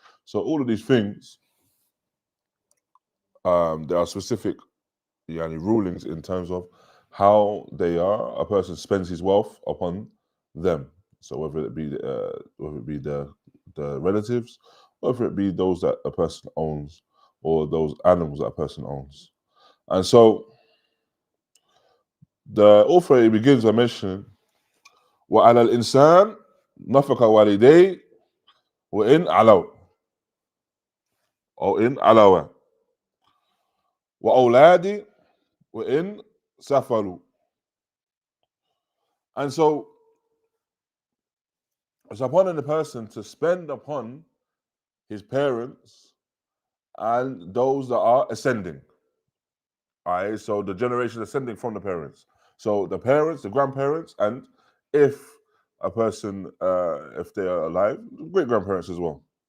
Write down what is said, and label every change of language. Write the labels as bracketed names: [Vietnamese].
[English] So all of these things, there are specific rulings in terms of how a person spends his wealth upon them. So whether it be the relatives, whether it be those that a person owns, or those animals that a person owns. And so the author begins by mentioning [Arabic] وَعَلَى الْإِنسَانِ نَفَقَ وَالِدَيْهِ وَإِنْ عَلَوْا أو إن علوا وَأَوْلَادِ وَإِنْ سَفَلُوا. [English] And so it's upon the person to spend upon his parents and those that are ascending. Alright, so the generation ascending from the parents. So the parents, the grandparents, and if a person, if they are alive, great grandparents as well.